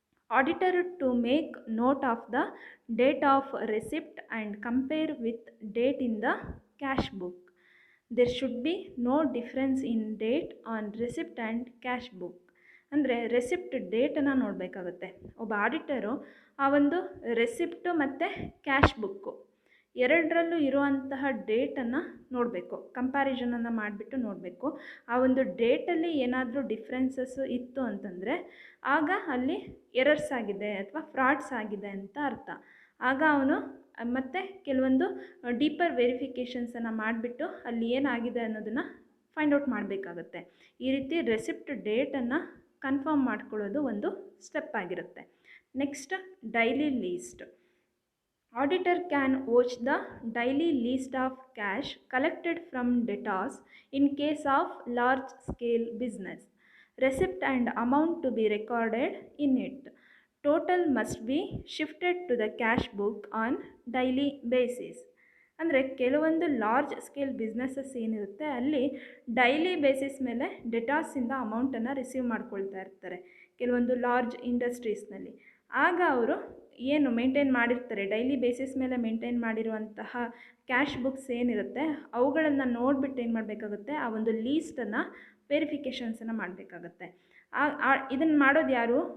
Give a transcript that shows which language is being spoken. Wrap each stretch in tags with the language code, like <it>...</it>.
<en>Auditor to make note of the date of receipt and compare with date in the cash book. There should be no difference in date on receipt and cash book.</en> <kn>ಅಂದರೆ receipt ಡೇಟನ್ನು ನೋಡಬೇಕಾಗುತ್ತೆ. ಒಬ್ಬ auditor ಆ ಒಂದು receipt ಮತ್ತು cash book ಎರಡರಲ್ಲೂ ಇರುವಂತಹ ಡೇಟನ್ನು ನೋಡಬೇಕು, ಕಂಪ್ಯಾರಿಸನನ್ನು ಮಾಡಿಬಿಟ್ಟು ನೋಡಬೇಕು. ಆ ಒಂದು ಡೇಟಲ್ಲಿ ಏನಾದರೂ ಡಿಫ್ರೆನ್ಸಸ್ಸು ಇತ್ತು ಅಂತಂದರೆ ಆಗ ಅಲ್ಲಿ ಎರರ್ಸ್ ಆಗಿದೆ ಅಥವಾ ಫ್ರಾಡ್ಸ್ ಆಗಿದೆ ಅಂತ ಅರ್ಥ. ಆಗ ಅವನು ಮತ್ತೆ ಕೆಲವೊಂದು ಡೀಪರ್ ವೆರಿಫಿಕೇಷನ್ಸನ್ನು ಮಾಡಿಬಿಟ್ಟು ಅಲ್ಲಿ ಏನಾಗಿದೆ ಅನ್ನೋದನ್ನು ಫೈಂಡ್ ಔಟ್ ಮಾಡಬೇಕಾಗತ್ತೆ. ಈ ರೀತಿ ರೆಸಿಪ್ಟ್ ಡೇಟನ್ನು ಕನ್ಫರ್ಮ್ ಮಾಡ್ಕೊಳ್ಳೋದು ಒಂದು ಸ್ಟೆಪ್ ಆಗಿರುತ್ತೆ.</kn> <en>Next, daily list. Auditor can watch the daily list of cash collected from debtors in case of large scale business. Receipt and amount to be recorded in it. Total must be shifted to the cash book on daily basis.</en> <kn>ಅಂದರೆ ಕೆಲವೊಂದು large scale businesses ಏನಿರುತ್ತೆ ಅಲ್ಲಿ daily basis ಮೇಲೆ ಡೆಟಾರ್ಸಿಂದ ಅಮೌಂಟನ್ನು receive ಮಾಡ್ಕೊಳ್ತಾ ಇರ್ತಾರೆ ಕೆಲವೊಂದು large ಇಂಡಸ್ಟ್ರೀಸ್ನಲ್ಲಿ. ಆಗ ಅವರು ಏನು ಮೇಂಟೈನ್ ಮಾಡಿರ್ತಾರೆ, ಡೈಲಿ ಬೇಸಿಸ್ ಮೇಲೆ ಮೇಂಟೈನ್ ಮಾಡಿರುವಂತಹ ಕ್ಯಾಶ್ ಬುಕ್ಸ್ ಏನಿರುತ್ತೆ ಅವುಗಳನ್ನು ನೋಡಿಬಿಟ್ಟು ಏನು ಮಾಡಬೇಕಾಗುತ್ತೆ, ಆ ಒಂದು ಲೀಸ್ಟನ್ನು ವೆರಿಫಿಕೇಷನ್ಸನ್ನು ಮಾಡಬೇಕಾಗತ್ತೆ. ಇದನ್ನು ಮಾಡೋದು ಯಾರು?</kn>